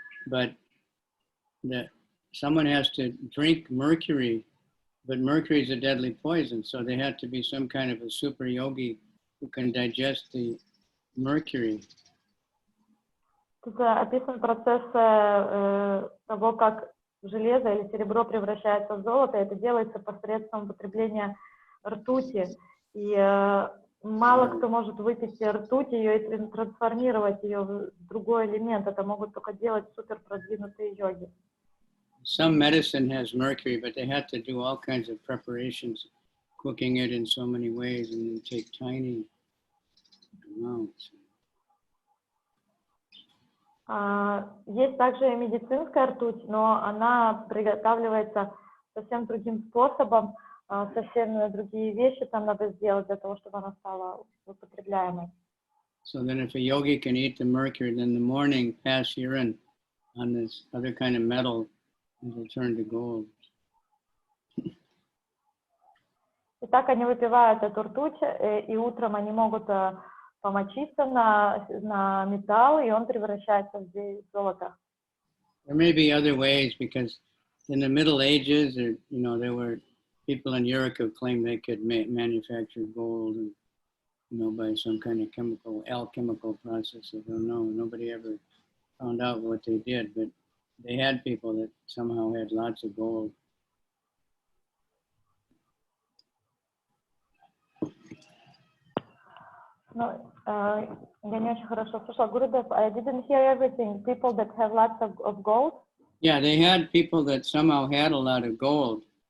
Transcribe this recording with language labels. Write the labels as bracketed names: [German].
[English] But someone has to drink mercury, but mercury is a deadly poison, so they have to be some kind of a super yogi who can digest the mercury. [Russian] Тут описан процесс того, как железо или серебро превращается в золото. Это делается посредством употребления ртути. И мало кто может выпить ртуть ее и трансформировать ее в другой элемент. Это могут только делать супер продвинутые йоги. [English] Some medicine has mercury, but they have to do all kinds of preparations, cooking it in so many ways, and they take tiny amounts. [Russian] Есть также и медицинская ртуть, но она приготавливается совсем другим способом, совсем другие вещи там надо сделать для того, чтобы она стала употребляемой. [English] So then if a yogi can eat the mercury, then in the morning pass urine on this other kind of metal, it will turn to gold. [Russian] И так они выпивают эту ртуть, и утром они могут помочиться на металл, и он превращается в золото. [English] There may be other ways, because in the Middle Ages, there were people in Europe who claimed they could manufacture gold, and, by some kind of alchemical process. I don't know. Nobody ever found out what they did, but they had people that somehow had lots of gold. [Russian] No, я не очень хорошо слышала. [English] Гурудев, I didn't hear everything. People that have lots of gold? Yeah, they had people that somehow had a lot of gold.